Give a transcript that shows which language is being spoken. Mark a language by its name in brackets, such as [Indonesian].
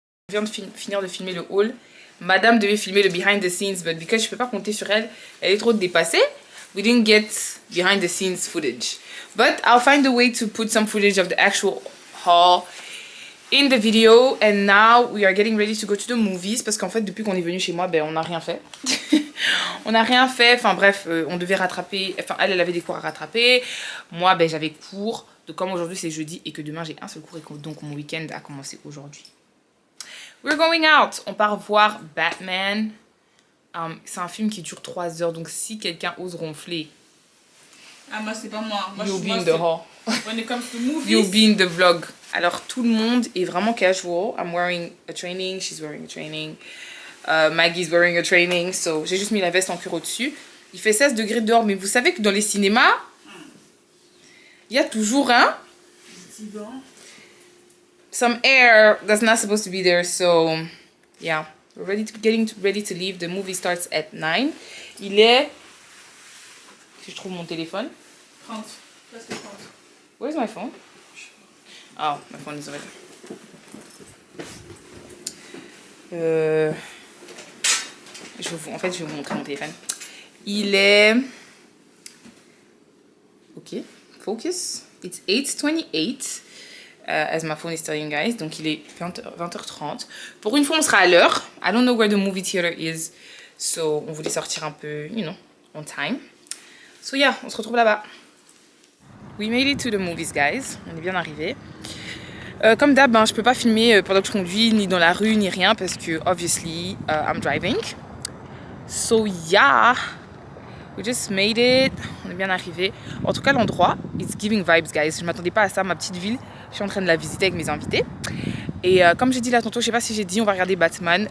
[French] Je viens de finir de filmer le haul. Madame devait filmer le behind the scenes, [English] but because [French] je peux pas compter sur elle, elle est trop dépassée. [English] We didn't get behind the scenes footage. But I'll find a way to put some footage of the actual haul in the video. And now we are getting ready to go to the movies. [French] Parce qu'en fait, depuis qu'on est venu chez moi, ben, on n'a rien fait. On n'a rien fait. Enfin bref, on devait rattraper. Enfin, elle avait des cours à rattraper. Moi, ben, j'avais cours. Donc comme aujourd'hui c'est jeudi et que demain j'ai un seul cours et que donc mon week-end a commencé aujourd'hui. [English] We're going out. [French] On part voir Batman. C'est un film qui dure 3 heures. Donc si quelqu'un ose ronfler, Ah, moi, c'est pas moi. Moi, [English] you'll [French] je- [English] be [French] moi, [English] in the [French] c'est- [English] hall. When it comes to movies, You'll be in the vlog. [French] Alors tout le monde est vraiment casual. [English] I'm wearing a training. She's wearing a training. Maggie's wearing a training. [French] So j'ai juste mis la veste en cuir au-dessus. Il fait 16 degrés dehors. Mais vous savez que dans les cinémas, il y a toujours un... [English] some air that's not supposed to be there. So yeah, we're getting ready to leave. The movie starts at 9. [French] Il est... Si je trouve mon téléphone. 30. Presque 30. [English] Where's my phone? Oh, my phone is over there. [French] En fait, je vais vous montrer mon téléphone. Il est... [English] Ok, focus. It's 8:28. as my phone is telling you guys. [French] Donc il est 20h30. Pour une fois, on sera à l'heure. [English] I don't know where the movie theater is. So [French] on voulait sortir un peu, [English] you know, on time. So yeah, [French] on se retrouve là-bas. [English] We made it to the movies, guys. [French] On est bien arrivés. Comme d'hab, je peux pas filmer pendant que je conduis, ni dans la rue, ni rien, parce que, [English] obviously, I'm driving. So yeah, we just made it. [French] On est bien arrivés. En tout cas, l'endroit, [English] it's giving vibes, guys. [French] Je m'attendais pas à ça, ma petite ville. Je suis en train de la visiter avec mes invités. Et comme j'ai dit là tantôt, je sais pas si j'ai dit, on va regarder Batman.